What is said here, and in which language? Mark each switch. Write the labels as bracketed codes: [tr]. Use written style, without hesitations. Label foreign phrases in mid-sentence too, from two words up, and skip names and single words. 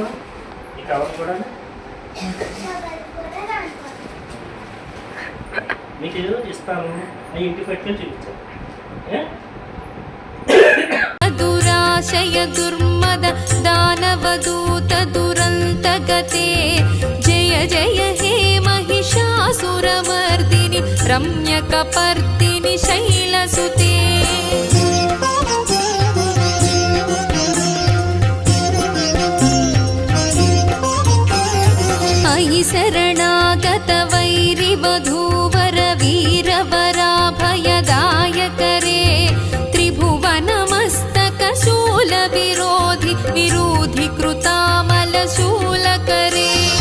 [te] ఈ కవర్ కూడా మీకు ఏదో ఇస్తాను, అవి ఇంటి పెట్టుకొని చూపించాను. [sa] దురాశయ దుర్మద దానవదూత దురంతగతే జయ జయ హే महिषासुरमर्दिनि रम्यकपर्दिनि शैलसुते अयि शरणागत वैरिवधूवर वीरवराभयदायकरे त्रिभुवनमस्तकशूलविरोधि विरोधि कृतामलशूलकरे